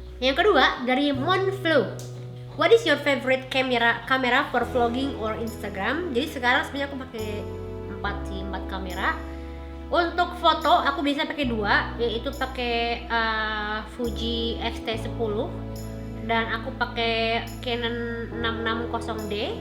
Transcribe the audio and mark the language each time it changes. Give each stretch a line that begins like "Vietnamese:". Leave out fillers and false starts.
Indonesian: Yang kedua dari Monflow.
English: What is your favorite camera for vlogging or Instagram?
Indonesian: Jadi sekarang sebenarnya aku pakai 4 kamera. Untuk foto aku biasa pakai 2, yaitu pakai Fuji X-T10 dan aku pakai Canon 660D.